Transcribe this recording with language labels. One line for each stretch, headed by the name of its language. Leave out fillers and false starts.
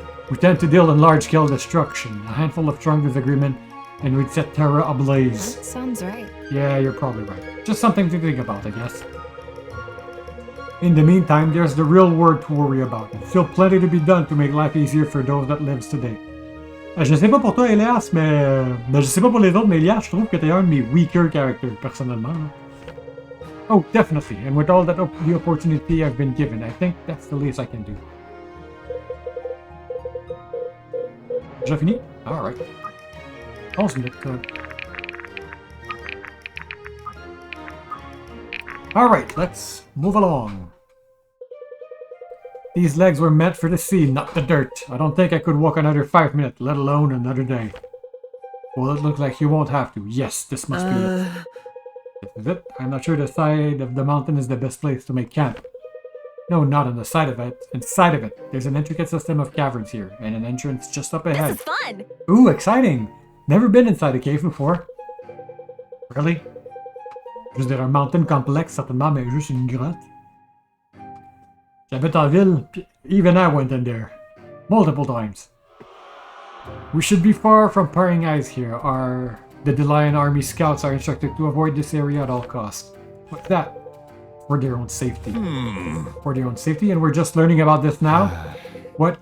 English: We tend to deal in large-scale destruction, a handful of strong disagreement, and we'd set Terra ablaze. That sounds right. Yeah, you're probably right. Just something to think about, I guess. In the meantime, there's the real world to worry about. There's still plenty to be done to make life easier for those that lives today.
French: Je sais pas pour toi, Elias, mais je sais pas pour les autres, mais Elias, je trouve que t'es un de mes
English: weaker characters,
French: personnellement.
English: Oh, definitely. And with all that the opportunity I've been given, I think that's the least I can do.
French: Déjà fini?
English: Alright. 11 minutes. Alright, let's move along. These legs were meant for the sea, not the dirt. I don't think I could walk another 5 minutes, let alone another day. Well, it looks like you won't have to. Yes, this must be it. This is it. I'm not sure the side of the mountain is the best place to make camp. No, not on the side of it. Inside of it, there's an intricate system of caverns here, and an entrance just up ahead. This is fun! Ooh, exciting! Never been inside a cave before. Really?
French: Je veux dire, un mountain complexe, certainement, mais juste une grotte. J'habite en ville,
English: even I went in there. Multiple times. We should be far from prying eyes here. The Delian army scouts are instructed to avoid this area at all costs. What's that? For their own safety. For their own safety, and we're just learning about this now? What?